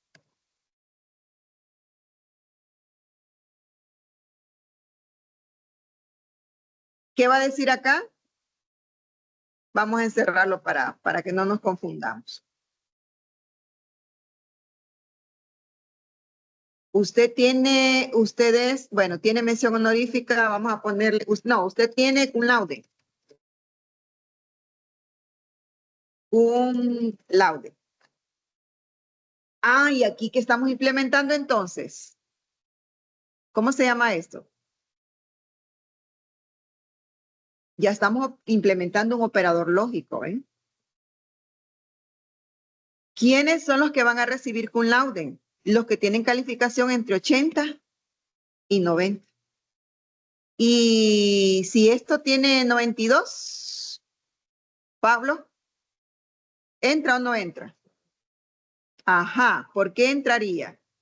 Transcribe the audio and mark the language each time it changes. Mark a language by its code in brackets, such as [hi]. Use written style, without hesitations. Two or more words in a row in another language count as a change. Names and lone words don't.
[es] ¿Qué va a decir acá? Vamos a encerrarlo para que no nos confundamos. Ustedes, bueno, tiene mención honorífica, vamos a ponerle, no, usted tiene [la] cum laude. Cum laude. [es] Ah, y aquí que estamos implementando entonces. ¿Cómo se llama esto? Ya estamos implementando un operador lógico, ¿eh? ¿Quiénes son los que van a recibir [la] cum laude? [es] Los que tienen calificación entre 80 y 90. Y si esto tiene 92, Pablo, ¿entra o no entra? Ajá, ¿por qué entraría?